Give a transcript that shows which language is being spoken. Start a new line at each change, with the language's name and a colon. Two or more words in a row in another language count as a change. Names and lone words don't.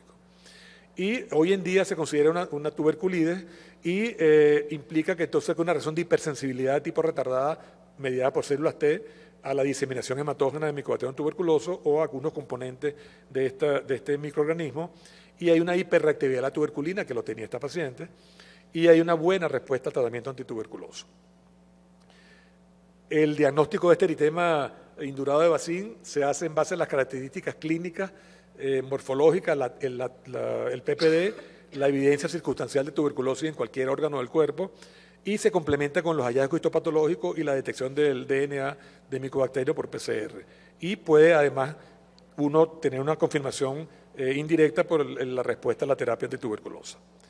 Spanish: Y hoy en día se considera una tuberculitis y implica que entonces es una reacción de hipersensibilidad de tipo retardada mediada por células T a la diseminación hematógena de Mycobacterium tuberculoso o a algunos componentes de este microorganismo, y hay una hiperreactividad a la tuberculina, que lo tenía esta paciente, y hay una buena respuesta al tratamiento antituberculoso. El diagnóstico de este eritema indurado de Bacin se hace en base a las características clínicas, morfológicas, el PPD, la evidencia circunstancial de tuberculosis en cualquier órgano del cuerpo, y se complementa con los hallazgos histopatológicos y la detección del DNA de micobacterio por PCR. Y puede además uno tener una confirmación indirecta por la respuesta a la terapia antituberculosa.